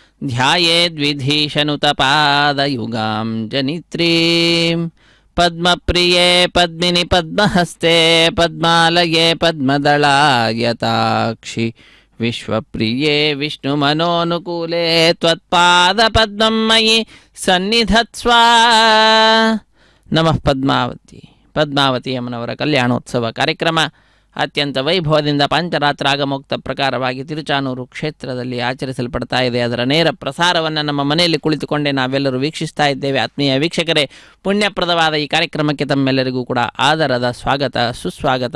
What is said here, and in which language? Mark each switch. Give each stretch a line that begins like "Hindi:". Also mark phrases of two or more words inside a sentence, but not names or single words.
Sanskrit: ధ్యాయేద్విధీశనుతపాదయుగాం జనిత్రీం పద్మప్రియే పద్మిని పద్మహస్తే పద్మాలయే పద్మదళాయతాక్షి విశ్వప్రియే విష్ణుమనోనుకూలే త్వత్పాదపద్మం మయి సన్నిధత్స్వ.
Kannada: ನಮಃ ಪದ್ಮಾವತಿ ಅಮ್ಮನವರ ಕಲ್ಯಾಣೋತ್ಸವ ಕಾರ್ಯಕ್ರಮ ಅತ್ಯಂತ ವೈಭವದಿಂದ ಪಾಂಚರಾತ್ರಾಗಮೋಕ್ತ ಪ್ರಕಾರವಾಗಿ ತಿರುಚಾನೂರು ಕ್ಷೇತ್ರದಲ್ಲಿ ಆಚರಿಸಲ್ಪಡ್ತಾ ಇದೆ. ಅದರ ನೇರ ಪ್ರಸಾರವನ್ನು ನಮ್ಮ ಮನೆಯಲ್ಲಿ ಕುಳಿತುಕೊಂಡೇ ನಾವೆಲ್ಲರೂ ವೀಕ್ಷಿಸ್ತಾ ಇದ್ದೇವೆ. ಆತ್ಮೀಯ ವೀಕ್ಷಕರೇ, ಪುಣ್ಯಪ್ರದವಾದ ಈ ಕಾರ್ಯಕ್ರಮಕ್ಕೆ ತಮ್ಮೆಲ್ಲರಿಗೂ ಕೂಡ ಆದರದ ಸ್ವಾಗತ ಸುಸ್ವಾಗತ.